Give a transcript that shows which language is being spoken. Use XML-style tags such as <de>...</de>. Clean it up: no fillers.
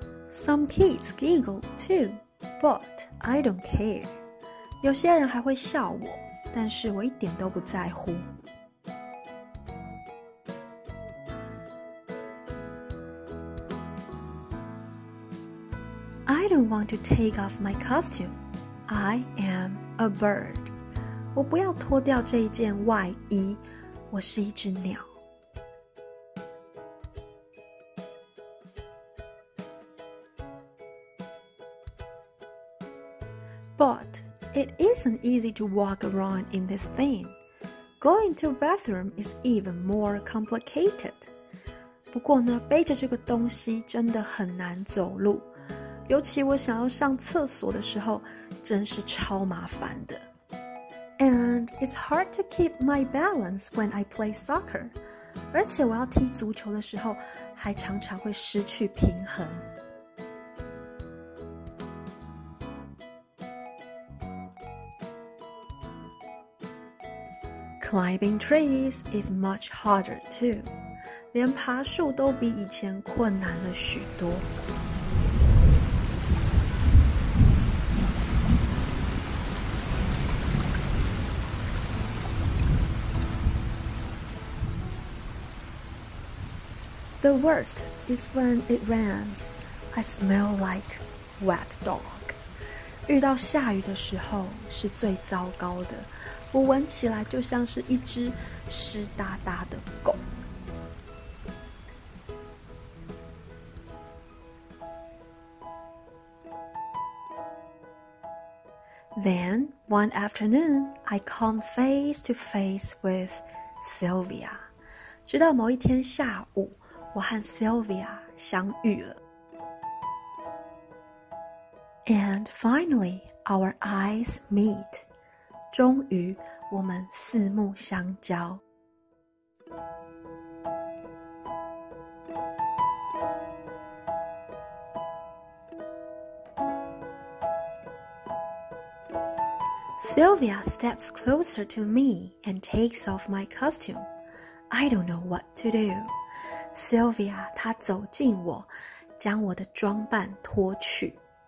<en>Some kids giggle too, but I don't care.</en> <zh>有些人还会笑我，但是我一点都不在乎。</zh> <en>I don't want to take off my costume. I am a bird.</en> <zh>我不要脱掉这一件外衣，我是一只鸟。</zh> <en>But it isn't easy to walk around in this thing. Going to a bathroom is even more complicated.</en> <zh>不过呢，背着这个东西真的很难走路，尤其我想要上厕所的时候，真是超麻烦的。</zh> <en>And it's hard to keep my balance when I play soccer.</en> <zh>而且我要踢足球的时候，还常常会失去平衡。</zh> <en>Climbing trees is much harder too.</en> <zh>连爬树都比以前困难了许多。</zh> <en>The worst is when it rains. I smell like wet dog.</en> <zh>遇到下雨的时候是最糟糕的，我闻起来就像是一只湿哒哒的狗。</zh> <en>Then, one afternoon, I come face to face with Sylvia.</en> <zh>直到某一天下午，我和 Sylvia 相遇了。</zh> <en>And finally, our eyes meet.</en> <zh>终于，我们四目相交。</zh> <en>Sylvia steps closer to me and takes off my costume. I don't know what to do.</en> <zh>Sylvia 她走近我，将我的装扮脱去。</zh>